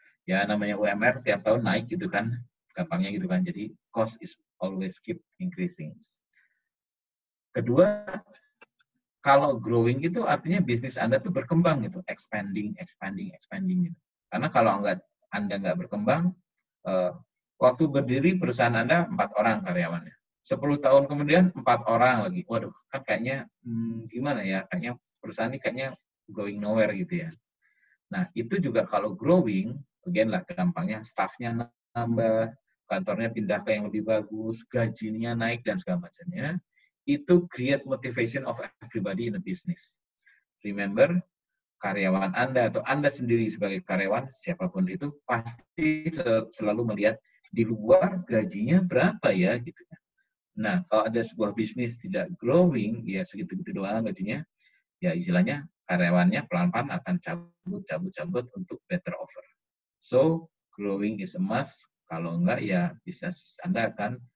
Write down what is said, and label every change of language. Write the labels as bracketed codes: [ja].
[id] Ya namanya UMR tiap tahun naik gitu kan, gampangnya gitu kan. [en] Jadi cost is always keep increasing. [id] Kedua, kalau growing itu artinya bisnis Anda tuh berkembang gitu, expanding gitu. Karena kalau Anda nggak berkembang, waktu berdiri perusahaan Anda 4 orang karyawannya. 10 tahun kemudian 4 orang lagi. Waduh, kan kayaknya gimana ya? Kayaknya perusahaan ini kayaknya [en] going nowhere [id] gitu ya. Nah, itu juga kalau growing, again lah gampangnya, staffnya nambah, kantornya pindah ke yang lebih bagus, gajinya naik dan segala macamnya. [en] Itu create motivation of everybody in a business. [id] Remember, karyawan Anda atau Anda sendiri sebagai karyawan, siapapun itu, pasti selalu melihat di luar gajinya berapa ya gitu. Nah, kalau ada sebuah bisnis tidak growing, ya segitu-gitu doang gajinya, ya istilahnya karyawannya pelan-pelan akan cabut untuk [en] better offer. So, growing is a must. [id] Kalau enggak, ya bisnis Anda akan